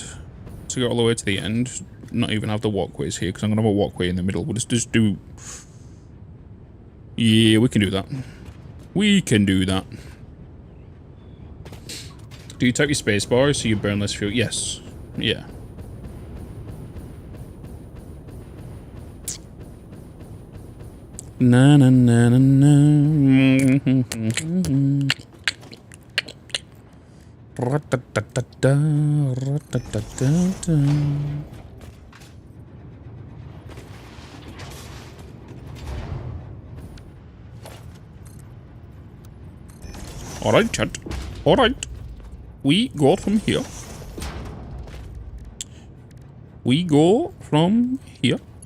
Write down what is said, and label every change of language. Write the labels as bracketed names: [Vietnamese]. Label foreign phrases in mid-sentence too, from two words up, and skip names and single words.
[English] Take it all the way to the end. Not even have the walkways here, because I'm going to have a walkway in the middle. We'll just do... Yeah, we can do that. We can do that. Do you type your spacebar so you burn less fuel? Yes. Yeah. Na na na na na. Ra-ta-ta-ta-ta, ra-ta-ta-ta-ta. Alright, chat. Alright. We go from here. We go from here.